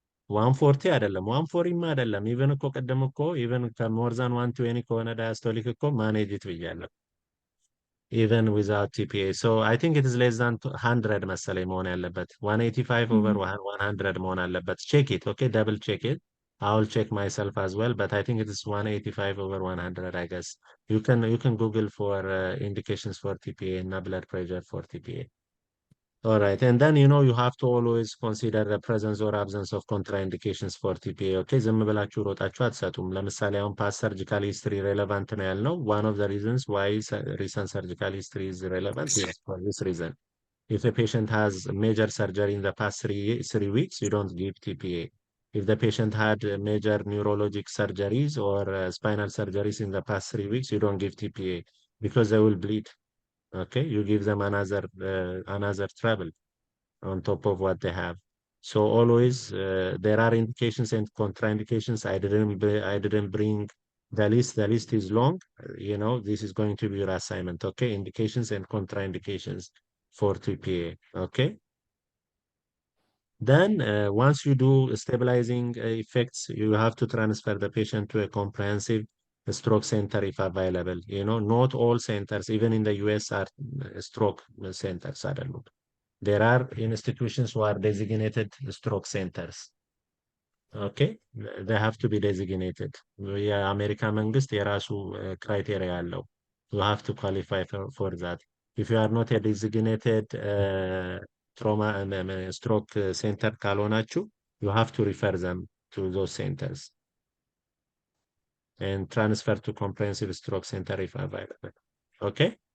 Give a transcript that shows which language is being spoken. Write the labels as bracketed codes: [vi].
[am] 140 አይደለም፣ 140 አይደለም። ኢቨን እኮ ቅድም እኮ ኢቨን ከሞር ዛን 120 ከሆነ diastolic እኮ ማኔጅ it ብያለሁ። [en] even without TPA. So I think it is less than 100 [am] መሰለኝ መሆን ያለበት። [en] 185 over 100 [am] መሆን አለበት። [en] Check it, okay? Double check it. I'll check myself as well, but I think it is 185 over 100, I guess. You can Google for indications for TPA and blood pressure for TPA. All right, and then you have to always consider the presence or absence of contraindications for TPA. [am] Okay, ዝም ብላችሁ ሮጣችሁ አትሰጡም። ለምሳሌ አሁን [en] past surgical history relevant [am] ነው ያልነው. [en] One of the reasons why recent surgical history is relevant is for this reason. If a patient has major surgery in the past three weeks, you don't give TPA. If the patient had major neurologic surgeries or spinal surgeries in the past 3 weeks, you don't give TPA because they will bleed. Okay, you give them another trouble on top of what they have. So always there are indications and contraindications. I didn't bring the list. The list is long. This is going to be your assignment. Okay, indications and contraindications for TPA. Okay. Then once you do stabilizing effects, you have to transfer the patient to a comprehensive stroke center if available. You know, not all centers, even in the US, are stroke centers. There are institutions who are designated stroke centers. Okay, they have to be designated. [am] የአሜሪካ መንግስት የራሱ criteria አለው. [en] You have to qualify for that. If you are not a designated trauma stroke center [am] ካልሆናችሁ, [en] you have to refer them to those centers and transfer to comprehensive stroke center if available. Okay?